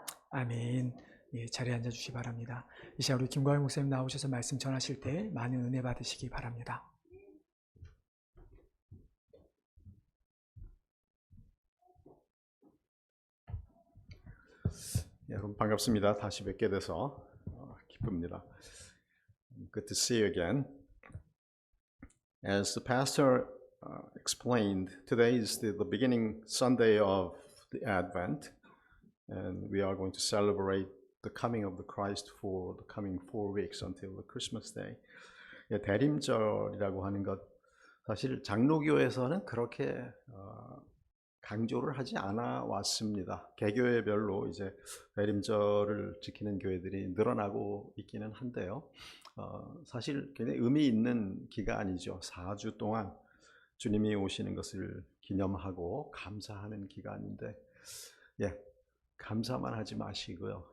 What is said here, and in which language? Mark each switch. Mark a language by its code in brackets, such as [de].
[ko] 아멘. 자리에 앉아주시기 바랍니다. 이 시간 우리 김광일 목사님 나오셔서 말씀 전하실 때 많은 은혜 받으시기 바랍니다. 여러분 반갑습니다. 다시 뵙게 돼서 기쁩니다. [en] Good to see you again. As the pastor explained, today is the beginning Sunday of the Advent, and we are going to celebrate the coming of the Christ for the coming 4 weeks until the Christmas Day. [ko] 대림절이라고 하는 것, 사실 장로교에서는 그렇게 강조를 하지 않아 왔습니다. 개교회별로 이제 대림절을 지키는 교회들이 늘어나고 있기는 한데요. 사실 굉장히 의미 있는 기간이죠. 4주 동안 주님이 오시는 것을 기념하고 감사하는 기간인데, 감사만 하지 마시고요.